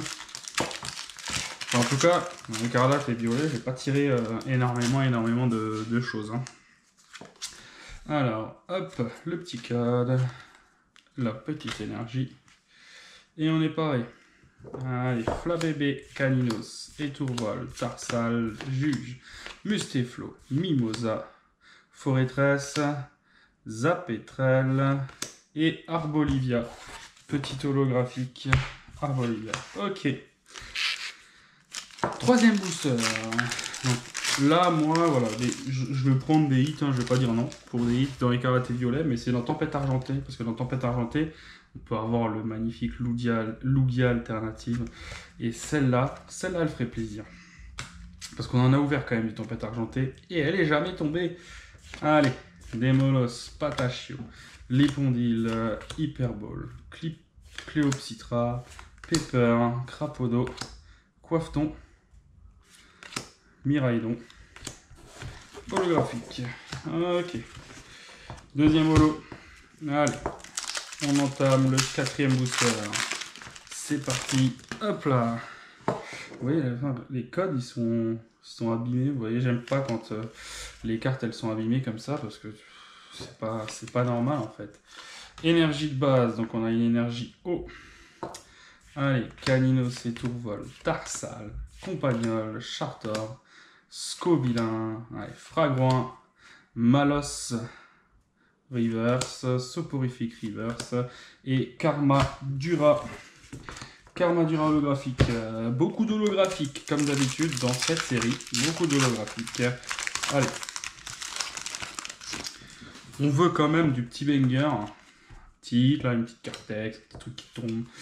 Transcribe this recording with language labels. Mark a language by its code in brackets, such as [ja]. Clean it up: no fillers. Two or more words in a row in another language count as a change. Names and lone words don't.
[fr] Enfin, en tout cas, dans l'écarlate et violet, j'ai pas tiré énormément de choses. Hein. Alors, hop, le petit code, la petite énergie, et on est pareil. Allez, Flabébé, Caninos, Étourvol, Tarsal, Juge, Mustéflo, Mimosa, Forêtresse, Zapétrel et Arbolivia. Petit holographique, Arbolivia. Ok. Troisième booster. Donc, là, moi, voilà, je vais prendre des hits, hein, je vais pas dire non, pour des hits dans écarlate et violet, mais c'est dans tempête argentée, parce que dans tempête argentée, on peut avoir le magnifique Lugia alternative, et celle-là, elle ferait plaisir. Parce qu'on en a ouvert quand même du tempête argentée, et elle est jamais tombée. Allez, Demolos, Patachio, Lépondil, Hyperball, Cléopsitra, Pepper, Crapodo, Coiffeton, Miraidon, holographique. Ok. Deuxième holo. Allez. On entame le quatrième booster. C'est parti. Hop là. Vous voyez, les codes, ils sont abîmés. Vous voyez, j'aime pas quand les cartes, elles sont abîmées comme ça, parce que c'est pas normal, en fait. Énergie de base. Donc, on a une énergie eau. Allez. Caninos et Tourvol. Tarsal. Compagnol. Chartor. Scovillain, Fragouin, Malos Reverse, Soporifique Reverse et Karma Dura holographique. Beaucoup d'holographiques comme d'habitude dans cette série. Beaucoup d'holographiques. Allez. On veut quand même du petit banger. Là, une petite carte texte, un petit truc qui tombe.